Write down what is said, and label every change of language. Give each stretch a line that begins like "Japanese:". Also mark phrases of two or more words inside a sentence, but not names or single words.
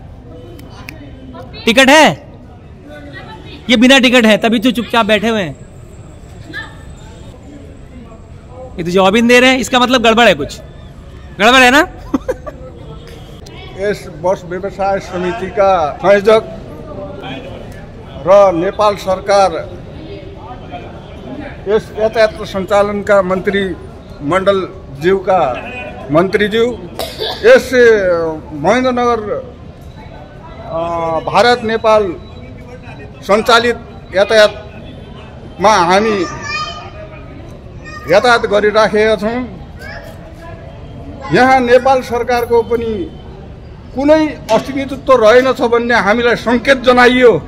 Hindi: टिकट है? ये बिना टिकट है तभी तो चुपचाप बैठे हुए हैं। ये तो जवाब ही नहीं दे रहे हैं, इसका मतलब गड़बड़ है, कुछ गड़बड़ है ना?
Nepali: यस बस व्यवसाय समिति का संयोजक र नेपाल सरकार यस यातायात सञ्चालन का मंत्री मंडल ज्यू का मंत्री ज्यू, यस महेन्द्रनगर भारत नेपाल सञ्चालित यातायातमा हामी यातायात गरिराखेका छौँ। यहाँ नेपाल सरकारको पनि कुनै अस्तित्व रहेनछ भन्ने हामीलाई सङ्केत जनाइयो।